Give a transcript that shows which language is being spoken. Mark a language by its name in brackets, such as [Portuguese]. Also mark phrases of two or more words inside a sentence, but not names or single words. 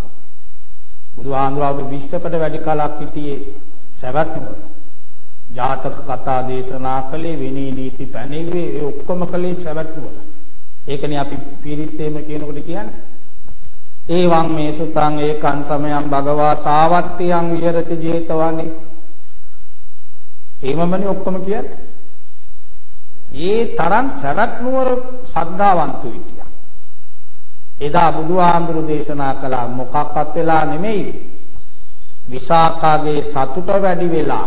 [Sinhala] බුදුහාමුදුරුවෝ 20කට වැඩි කාලයක් හිටියේ සවැත් නුවර. ජාතක කතා දේශනා කළේ විනී නීති පැනෙව්වේ ඒ ඔක්කොම කළේ සවැත් නුවර. ඒකනේ අපි පීරිත්තේම කියනකොට කියන්නේ. [Pali] ඒවං මේ සුතං ඒකං සමයං භගවා සාවත්තියං විහෙරති ජේතවනේ. [Sinhala] එහෙමමනේ ඔක්කොම කියන්නේ. ඒ තරම් සවැත් නුවර සද්ධාවන්තෝ හිටියා. එදා බුදුහාමුදුරු දේශනා කළා මොකක්වත් වෙලා නෙමෙයි. විසාකාගේ සතුට වැඩි වෙලා.